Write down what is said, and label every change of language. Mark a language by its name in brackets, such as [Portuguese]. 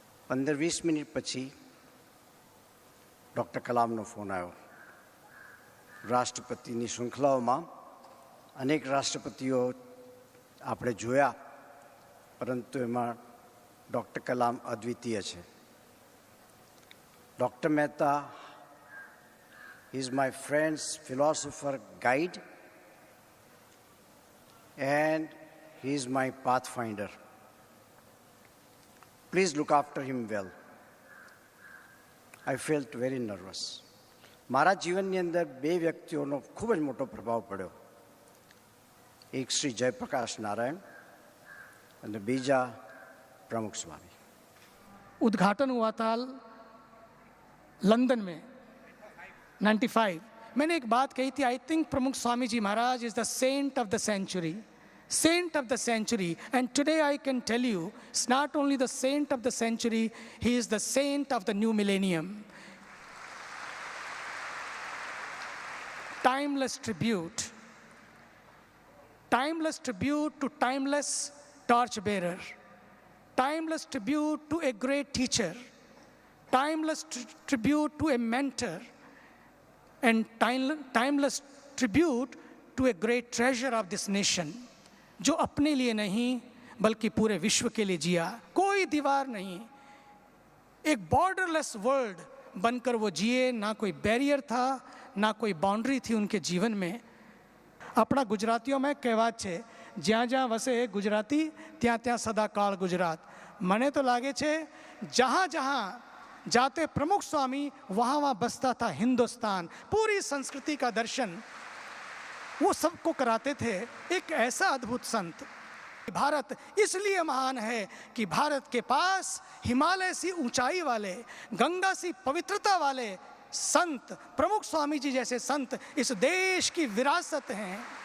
[Gujarati] 15-20 minute પછી doctor કલામનો phone આવ્યો. રાષ્ટ્રપતિની શૃંખલાઓમાં અનેક રાષ્ટ્રપતિઓ આપણે જોયા, પરંતુ એમાં ડૉક્ટર કલામ અદ્વિતીય છે. [English] Doctor Mehta is my friend's philosopher guide and he is my pathfinder. Please look after him well. I felt very nervous. [Gujarati] મારા જીવનની અંદર બે વ્યક્તિઓનો ખૂબ જ મોટો પ્રભાવ પડ્યો. એક શ્રી જયપ્રકાશ નારાયણ અને બીજા प्रमुख स्वामी। [Hindi] उद्घाटन हुआ था लंदन में 95। मैंने एक बात कही थी, [English] I think Pramukh Swami ji Maharaj is the saint of the century, saint of the century, and today I can tell you it's not only the saint of the century, he is the saint of the new millennium. timeless tribute. Timeless tribute to timeless torchbearer. Timeless tribute to a great teacher. Timeless tribute to a mentor. And timeless tribute to a great treasure of this nation, [Hindi] जो अपने लिए नहीं बल्कि पूरे विश्व के लिए जिया। कोई दीवार नहीं, एक बॉर्डरलेस वर्ल्ड बनकर वो जिए। ना कोई बैरियर था, ना कोई बाउंड्री थी उनके जीवन में। अपना गुजरातीओं में [Gujarati] कહેવત છે, જ્યાં જ્યાં વસે ગુજરાતી ત્યાં ત્યાં સદા કાળ ગુજરાત। મને તો લાગે છે [Hindi] जहाँ जहाँ जाते प्रमुख स्वामी वहाँ वहाँ बसता था हिंदुस्तान। पूरी संस्कृति का दर्शन वो सबको कराते थे। एक ऐसा अद्भुत संत। भारत इसलिए महान है कि भारत के पास हिमालय सी ऊंचाई वाले, गंगा सी पवित्रता वाले संत, प्रमुख स्वामी जी जैसे संत इस देश की विरासत हैं।